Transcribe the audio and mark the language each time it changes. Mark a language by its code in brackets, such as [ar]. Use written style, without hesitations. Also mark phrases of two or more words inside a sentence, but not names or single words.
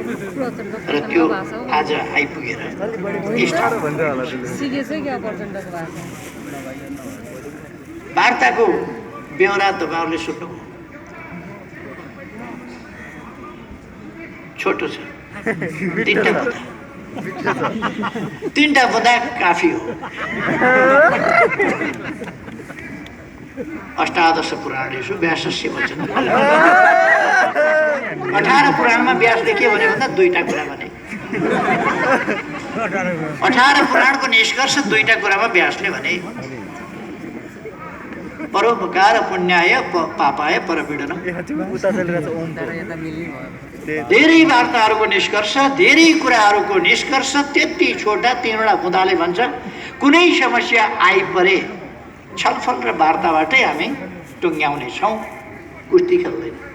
[ne] र त्यो आज आइपुगेर वार्ताको बेहोरा तपाईँहरूले सुन्नुभयो, छोटो छ, 3टा बुँदा काफी हो। [sa] अष्टादश पुराणेषु व्यासस्य वचन। [ne] 18 पुराणमा व्यासले के भन्यो भन्दा 2टा कुरा भने। 18 पुराणको निष्कर्ष 2टा कुरामा व्यासले भने, [sa] परोपकार पुण्याय पापाय परपीडनम। [ne] धेरै वार्ताहरूको निष्कर्ष, धेरै कुराहरूको निष्कर्ष त्यति छोटा 3वटा बुँदाले भन्छ, कुनै समस्या आइपरे छलफल र वार्ताबाटै हामी टुङ्ग्याउनेछौँ, कुस्ती खेल्दैन।